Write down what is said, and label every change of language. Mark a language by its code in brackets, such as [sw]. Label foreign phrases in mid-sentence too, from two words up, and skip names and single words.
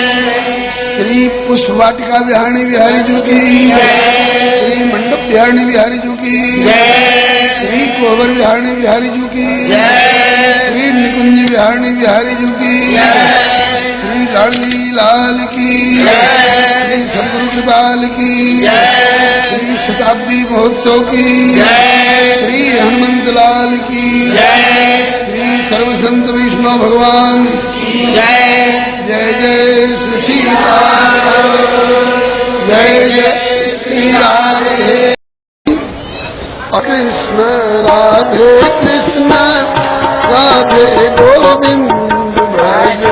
[hi] श्री पुष्प वाटिका बिहारी बिहारी जी की श्री मंडप बिहारी बिहारी जी की श्री कोवर बिहारी बिहारी जी की श्री निकुंज बिहारी बिहारी जी की श्री लाडली लाल की श्री सदगुरु कृपाल की श्री शताब्दी महोत्सव की श्री हनुमंत लाल की श्री सर्व संत वैष्णव भगवान की जय जय श्री सीताराम जय जय श्री राधे कृष्ण राधे कृष्ण राधे गोविंद भजो